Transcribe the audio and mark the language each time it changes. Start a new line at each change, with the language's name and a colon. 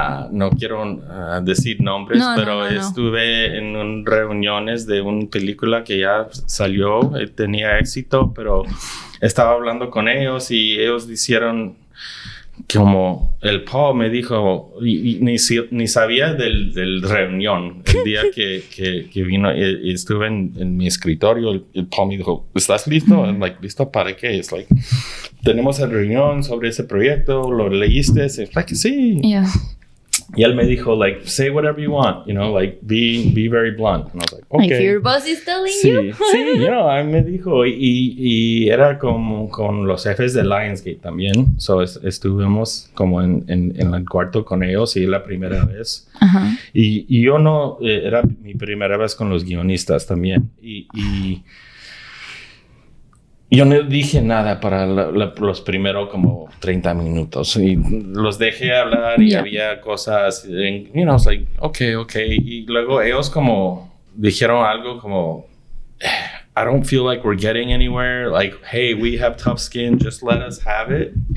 Spanish: no quiero decir nombres, pero estuve en reuniones de una película que ya salió, tenía éxito, pero estaba hablando con ellos y ellos dijeron como el Paul me dijo, y ni sabía del reunión el día que vino y estuve en mi escritorio. El Paul me dijo, ¿estás listo?
English: I'm like,
Spanish: ¿listo para qué? Es like, tenemos la reunión sobre ese proyecto, ¿lo leíste? Es like, sí.
English: Yeah.
Spanish: Y él me dijo,
English: like, say whatever you want, like, be very blunt. And I was like, okay. If your boss is telling you.
Spanish: Sí, me dijo, y era como con los jefes de Lionsgate también. So, estuvimos como en el cuarto con ellos, y la primera vez. Uh-huh. Y yo no, era mi primera vez con los guionistas también. Y yo no dije nada para los primeros como 30 minutos. Y los dejé hablar y había cosas,
English: it's like, okay.
Spanish: Y luego ellos como dijeron algo como,
English: I don't feel like we're getting anywhere. Like, hey, we have tough skin, just let us have it.